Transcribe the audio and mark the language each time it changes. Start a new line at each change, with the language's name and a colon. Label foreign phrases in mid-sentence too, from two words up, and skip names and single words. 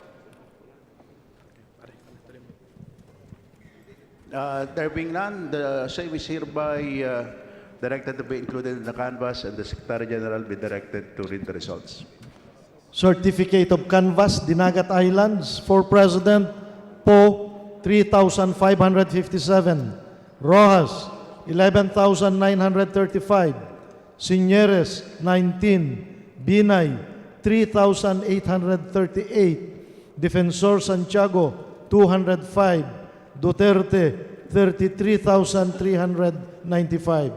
English: There being none, the same is hereby directed to be included in the canvass, and the Secretary General be directed to read the results. Certificate of canvass, Dagat Islands for President, Po 3,557, Rojas 11,935, Signeres 19, Binay 3,838, Defensor Santiago 205, Duterte 33,395.